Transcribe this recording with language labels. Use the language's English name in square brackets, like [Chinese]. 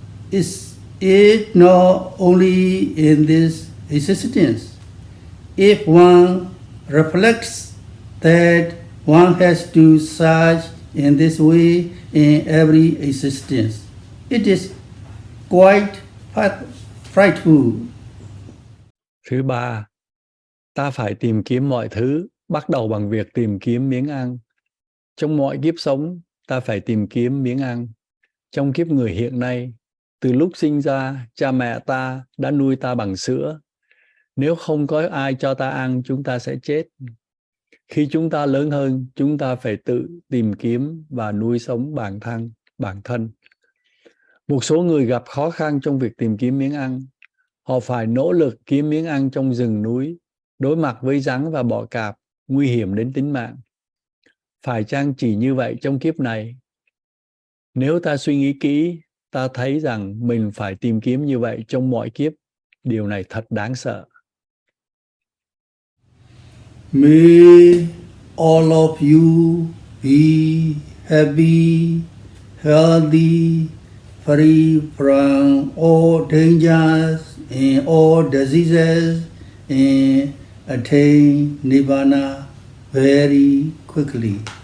[English] Is it not only in this existence? If one reflects that one has to search in this way in every existence, it is quite frightful. [Vietnamese] Thứ ba, ta phải tìm kiếm mọi thứ, bắt đầu bằng việc tìm kiếm miếng ăn. Trong mọi kiếp sống, ta phải tìm kiếm miếng ăn. Trong kiếp người hiện nay, từ lúc sinh ra, cha mẹ ta đã nuôi ta bằng sữa. Nếu không có ai cho ta ăn, chúng ta sẽ chết. Khi chúng ta lớn hơn, chúng ta phải tự tìm kiếm và nuôi sống bản thân. Một số người gặp khó khăn trong việc tìm kiếm miếng ăn. Họ phải nỗ lực kiếm miếng ăn trong rừng núi, đối mặt với rắn và bọ cạp, nguy hiểm đến tính mạng. Phải chăng chỉ như vậy trong kiếp này? Nếu ta suy nghĩ kỹ, ta thấy rằng mình phải tìm kiếm như vậy trong mọi kiếp. Điều này thật đáng sợ. [English] May all of you be happy, healthy, free from all dangers and all diseases, and attain Nibbana very quickly.